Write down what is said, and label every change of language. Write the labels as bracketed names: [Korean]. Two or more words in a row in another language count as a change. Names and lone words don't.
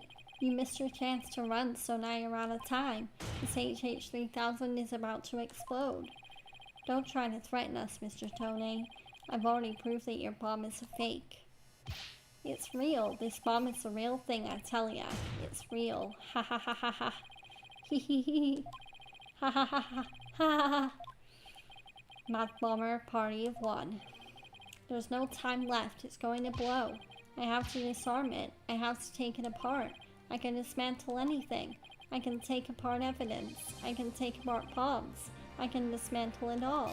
[English] You missed your chance to run, so now you're out of time. This HH-3000 is about to explode. Don't try to threaten us, Mr. Tonate. I've already proved that your bomb is a fake. It's real. This bomb is the real thing, I tell ya. It's real. Ha ha ha ha ha. Hee hee hee. Ha ha ha ha ha. Mad Bomber, party of one. There's no time left. It's going to blow. I have to disarm it. I have to take it apart. I can dismantle anything. I can take apart evidence. I can take apart bombs. I can dismantle it all.